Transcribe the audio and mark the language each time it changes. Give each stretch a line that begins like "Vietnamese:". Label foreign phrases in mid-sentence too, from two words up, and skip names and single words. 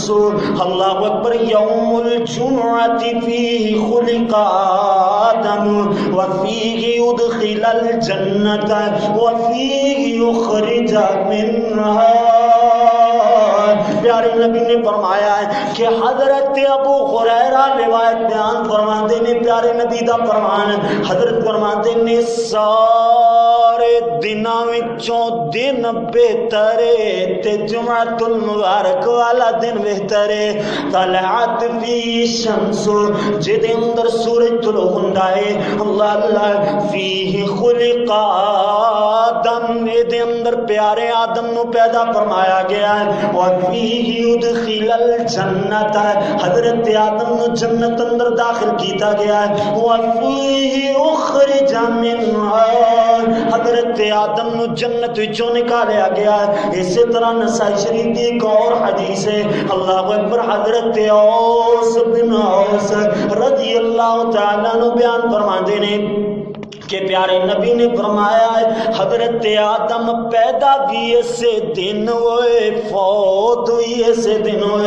Arabic: اللہ اکبر یوم الجمعۃ فیہ خلق آدم وفیہ ادخل الجنۃ وفیہ یخرج منہا.
Punjabi: پیارے نبی نے فرمایا ہے کہ حضرت ابو ہریرہ روایت بیان فرماتے نے پیارے نبی دا فرمان حضرت فرماتے نے سارے دناں وچوں دن بہتر تے جمعۃ المبارک والا دن بہتر ہے.
Arabic: طلعت فی شمس
Punjabi: جدے اندر سورج طلوع ہوندا ہے اللہ اللہ
Arabic: فیہ خلق آدم
Punjabi: دے اندر پیارے آدم نو پیدا فرمایا گیا ہے.
Arabic: وفیہ ادخل الجنت
Punjabi: حضرت آدم نو جنت اندر داخل کیتا گیا ہے.
Arabic: وفیہ اخرج منہا
Punjabi: حضرت آدم نو جنت وچوں نکالیا گیا ہے.
Urdu: اسی طرح نسائی شریف کی ایک اور حدیث ہے
Arabic: اللہ اکبر
Urdu: حضرت اوس بن اوس
Arabic: رضی اللہ تعالیٰ عنہ
Urdu: بیان فرماتے ہیں کہ پیارے نبی نے فرمایا ہے حضرت آدم پیدا بھی ایسے دن ہوئے فوت ہوئی ایسے دن ہوئے.